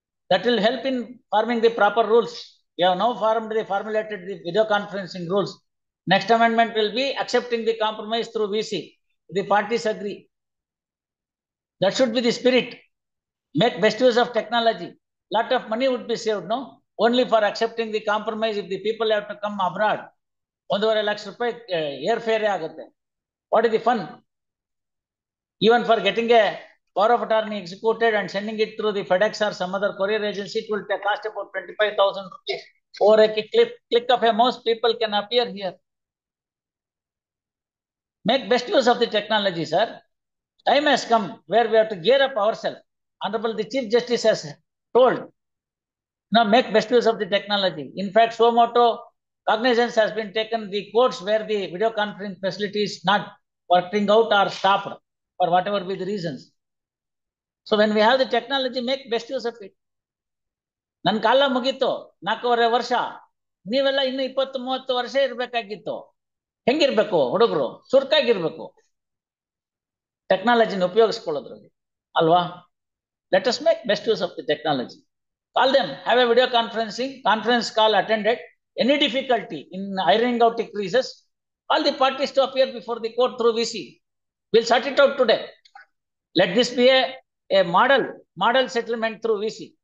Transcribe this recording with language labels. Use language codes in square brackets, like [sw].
[en] That will help in forming the proper rules. We have now formulated the video conferencing rules. Next amendment will be accepting the compromise through VC. The parties agree. That should be the spirit. Make best use of technology. Lot of money would be saved, no? Only for accepting the compromise if the people have to come abroad. [kn] 1.5 lakh ರೂಪಾಯಿ air fair ಆಗುತ್ತೆ. [en] What is the fun? Even for getting a power of attorney executed and sending it through the FedEx or some other courier agency, it will cost about 25,000 rupees. Over a click of a mouse, people can appear here. Make best use of the technology, sir. Time has come where we have to gear up ourselves. Honorable the Chief Justice has told, now make best use of the technology. In fact, so moto cognizance has been taken the courts where the video conferencing facility is not working out or stopped for whatever be the reasons. So when we have the technology, make best use of it. [kn] ನನ್ನ ಕಾಲ ಮುಗೀತು 4.5 ವರ್ಷ, ನೀವೆಲ್ಲ ಇನ್ನು 20-30 ವರ್ಷ ಇರ್ಬೇಕಾಗಿತ್ತು. ಹೆಂಗಿರ್ಬೇಕು ಹುಡುಗರು? ಚುರುಕಾಗಿರ್ಬೇಕು ಟೆಕ್ನಾಲಜಿನ ಉಪಯೋಗಿಸ್ಕೊಳ್ಳೋದ್ರಲ್ಲಿ ಅಲ್ವಾ? [en] Let us make best use of the technology. Call them, have a video conference call attended. Any difficulty in ironing out increases, all the parties to appear before the court through VC. We'll sort it out today. Let this be a model settlement through VC.